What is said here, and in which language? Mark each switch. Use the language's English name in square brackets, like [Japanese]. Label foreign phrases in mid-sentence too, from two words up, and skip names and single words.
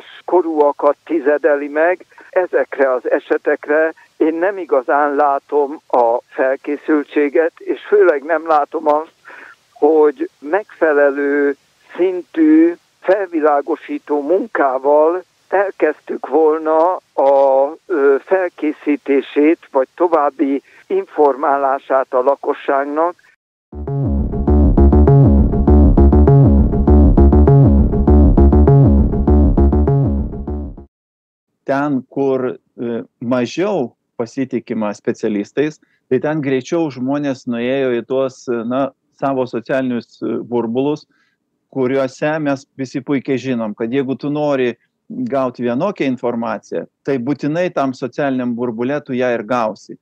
[Hungarian] korúakat tizedeli meg, ezekre az esetekre én nem igazán látom a felkészültséget, és főleg nem látom azt, hogy megfelelő szintű felvilágosító munkával elkezdtük volna a felkészítését, vagy további informálását a lakosságnak. [Lithuanian] Ten, kur mažiau pasitikima specialistais, tai ten greičiau žmonės nuėjo į tuos savo socialinius burbulus, kuriuose mes visi puikiai žinom, kad jeigu tu nori gauti vienokią informaciją, tai būtinai tam socialiniam burbule tu ją ir gausi.